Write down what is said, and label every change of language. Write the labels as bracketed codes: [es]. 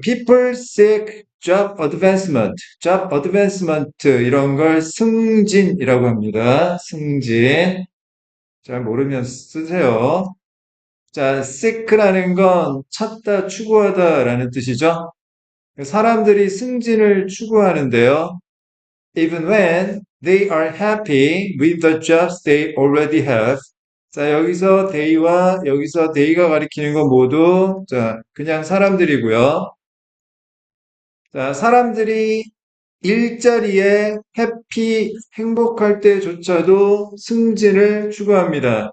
[en] People seek job advancement. job advancement. [ko] 이런 걸 승진이라고 합니다. 승진. 잘 모르면 쓰세요. 자, seek라는 건 찾다, 추구하다라는 뜻이죠. 사람들이 승진을 추구하는데요. [en] Even when they are happy with the jobs they already have. [ko] 자, 여기서 they와 여기서 they가 가리키는 건 모두 자, 그냥 사람들이고요. 자, 사람들이 일자리에 해피, 행복할 때조차도 승진을 추구합니다.